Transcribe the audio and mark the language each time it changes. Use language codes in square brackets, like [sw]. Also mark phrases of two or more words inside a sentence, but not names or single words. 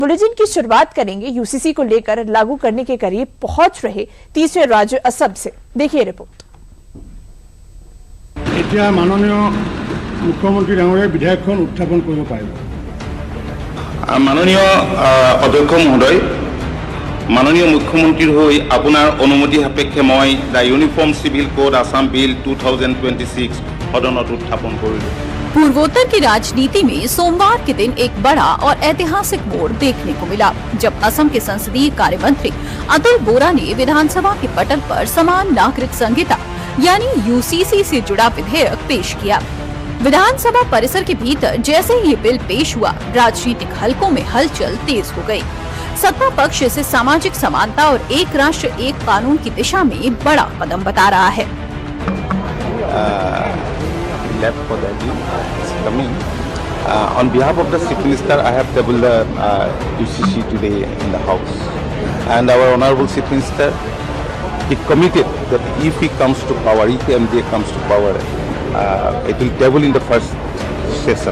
[hi] बुलेटिन की शुरुआत करेंगे यूसीसी को लेकर लागू करने के करीब पहुंच रहे तीसरे राज्य असम से। देखिए रिपोर्ट। [as] মাননীয় মুখ্যমন্ত্ৰী ডাংগৰিয়া বিধেয়কখন উত্থাপন কৰিব পাৰিব। মাননীয় অধ্যক্ষ মহোদয়, মাননীয় মুখ্যমন্ত্ৰী হৈ আপোনাৰ অনুমতি সাপেক্ষে মই দ্য ইউনিফৰ্ম সিভিল কোড আসাম বিল 2026 সদনত उत्थापन কৰিলোঁ। [hi] पूर्वोत्तर की राजनीति में सोमवार के दिन एक बड़ा और ऐतिहासिक मोड़ देखने को मिला, जब असम के संसदीय कार्य मंत्री अतुल बोरा ने विधानसभा के पटल पर समान नागरिक संहिता यानी यूसीसी से जुड़ा विधेयक पेश किया। विधानसभा परिसर के भीतर जैसे ही ये बिल पेश हुआ, राजनीतिक हलकों में हलचल तेज हो गई। सत्ता पक्ष इसे सामाजिक समानता और एक राष्ट्र एक कानून की दिशा में बड़ा कदम बता रहा है। [en] On behalf of the Chief Minister, I have tabled the UCC today in the House, and our Honorable Chief Minister, he committed that if he comes to power, if the MDA comes to power, it will table in the first session.